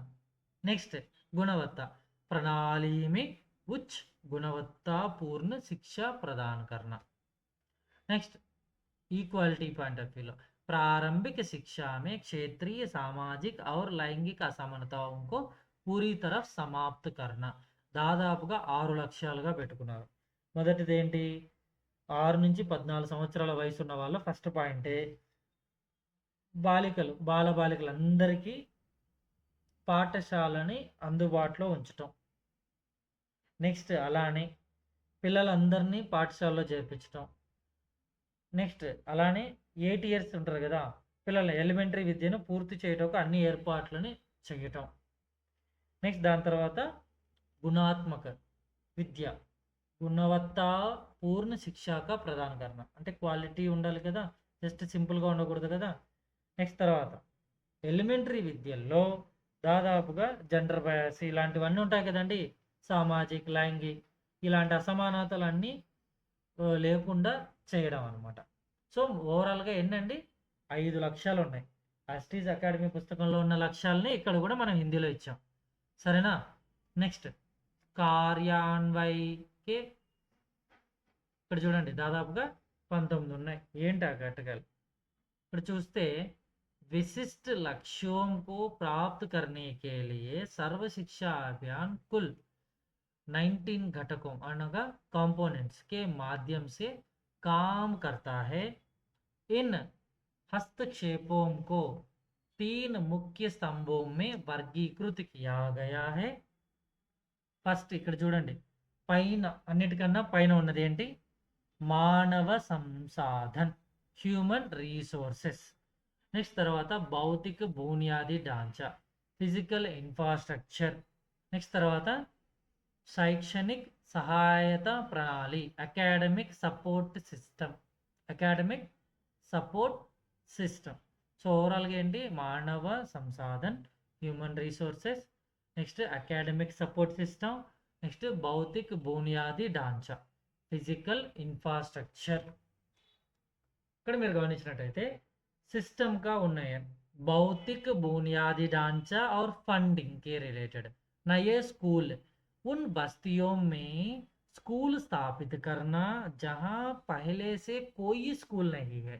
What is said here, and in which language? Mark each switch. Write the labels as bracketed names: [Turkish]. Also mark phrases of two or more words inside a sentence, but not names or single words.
[Hindi] नेक्स्ट गुणवत्ता प्रणाली में उच्च गुणवत्तापूर्ण शिक्षा प्रदान करना. नेक्स्ट [English] equality point of view [Hindi] प्रारंभिक शिक्षा में क्षेत्रीय सामाजिक और लैंगिक असमानताओं को पूरी तरह समाप्त करना. [Telugu] దాదాపుగా 6 లక్ష్యాలుగా పెట్టుకున్నారు. మొదటిది ఏంటి 6 నుంచి 14 సంవత్సరాల వయసు ఉన్న వాళ్ళ [English] first point [Telugu] బాలబాలికలందరికీ పాఠశాలని అందుబాటులో ఉంచటం. నెక్స్ట్ అలానే పిల్లలందరినీ పాఠశాలలో చేర్పించటం. నెక్స్ట్ అలానే 8 ఇయర్స్ ఉంటారు కదా పిల్లల ఎలిమెంటరీ విద్యను పూర్తి చేయటకు అన్ని ఏర్పాట్లని చేయటం. నెక్స్ట్ దాని తర్వాత [Hindi] गुणात्मक विद्या गुणवत्तापूर्ण शिक्षा का प्रदान करना [Telugu] అంటే క్వాలిటీ ఉండాలి కదా [English] just simple [Telugu] ఉండకూడదు కదా. నెక్స్ట్ తర్వాత ఎలిమెంటరీ విద్యల్లో దాదాపుగా [English] gender bias [Telugu] ఇలాంటివన్నీ ఉంటాయి కదండి సామాజిక లైంగిక ఇలాంటి అసమానతలన్నీ లేకుండా చేయడం అనమాట. [English] so overall [Telugu] ఏంటండి 5 లక్ష్యాలు ఉన్నాయి. అస్టీస్ అకాడమీ పుస్తకంలో ఉన్న లక్ష్యాలని ఇక్కడ కూడా మనం హిందీలో ఇచ్చాం సరేనా. నెక్స్ట్ కార్యాన్వయకే ఇక్కడ చూడండి దాదాపుగా 19 ఉన్నాయి. ఏంటి ఆ కట్టగలు ఇక్కడ చూస్తే [Hindi] विशिष्ट लक्ष्यों को प्राप्त करने के लिए सर्व शिक्षा अभियान कुल 19 घटकों अनगा कंपोनेंट्स के माध्यम से काम करता है. इन हस्तक्षेपों को 3 मुख्य स्तंभों में वर्गीकृत किया गया है. [Telugu] ఫస్ట్ ఇక్కడ చూడండి పైన అన్నిటికన్నా పైన ఉన్నది ఏంటి [Hindi] मानव संसाधन [English] human resources. [Telugu] నెక్స్ట్ తర్వాత [Hindi] भौतिक बुनियादी ढांचा, [English] physical infrastructure. [Telugu] నెక్స్ట్ తర్వాత [Hindi] शैक्षणिक सहायता प्रणाली, [English] academic support system, academic support system. so overall [Hindi] मानव संसाधन, [English] human resources, next academic support system, next [Hindi] भौतिक बुनियादी ढांचा, [English] physical infrastructure. [Telugu] ఇక్కడ మీరు గమనించినట్టయితే [Hindi] सिस्टम का उन्नयन, भौतिक बुनियादी ढांचा और फंडिंग के रिलेटेड नए स्कूल, उन बस्तियों में स्कूल स्थापित करना जहां पहले से कोई स्कूल नहीं है.